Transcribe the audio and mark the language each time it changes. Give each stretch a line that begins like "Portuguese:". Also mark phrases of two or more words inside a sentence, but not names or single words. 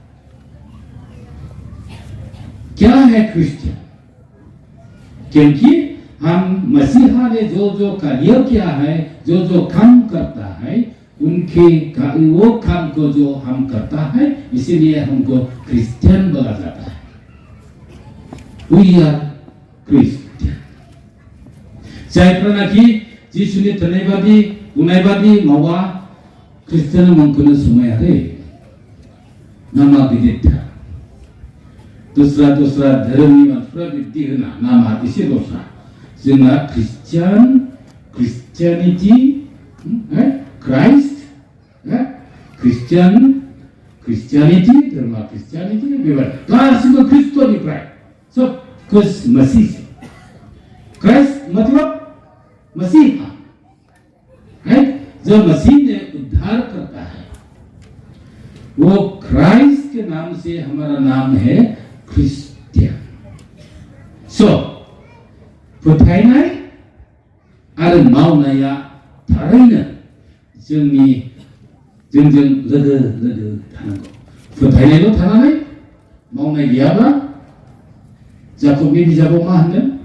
Hindi: क्या है क्रिश्चियन? क्योंकि हम मसीहा ने जो कार्य किया है, जो काम करता है, वो काम को जो हम करता है, इसीलिए हमको क्रिश्चियन बोला जाता है।
English: We are Christian.
Bodo: जायफ्रानाखि जिसुनि थोनायबादि बुंनायबादि मावा क्रिश्चियन मुंखौनो समायाखै। नामा गिदिरथार। दस्रा धोरोमनि मानसिफ्रा बिब्दि होना नामा एसे दस्रा। जोंना क्रिश्चियानिटी, क्राइस्ट, क्रिश्चियानिटी, धर्म क्रिश्चियानिटी बेबायदि गासिबो ख्रिस्टनिफ्राय
Hindi: सब कुछ मसीह से। क्राइस्ट मतलब मसीहा है, जो मसीह ने उद्धार करता है, वो क्राइस्ट के नाम से हमारा नाम है क्रिश्चियन।
Bodo: सो फोथायनाय आरो मावनाया थारैनो जोंजों लोगो थानांगौ। फोथायनायल' थानानै मावनाय गैयाब्ला जाकबनि बिजाबाव मा होनदों?